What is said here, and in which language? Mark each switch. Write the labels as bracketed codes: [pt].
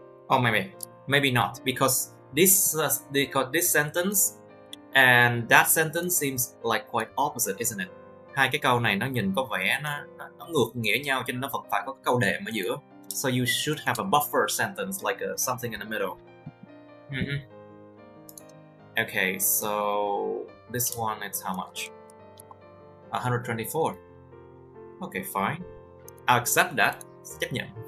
[en] Oh, maybe. Maybe not, because this sentence and that sentence seems like quite opposite, isn't it? [vi] Hai cái câu này nó nhìn có vẻ nó ngược nghĩa nhau, cho nên nó vẫn phải có cái câu đệm ở giữa. [en] So you should have a buffer sentence, like something in the middle. Okay, so this one, it's how much? 124. Okay, fine. I'll accept that. [vi] Chấp nhận.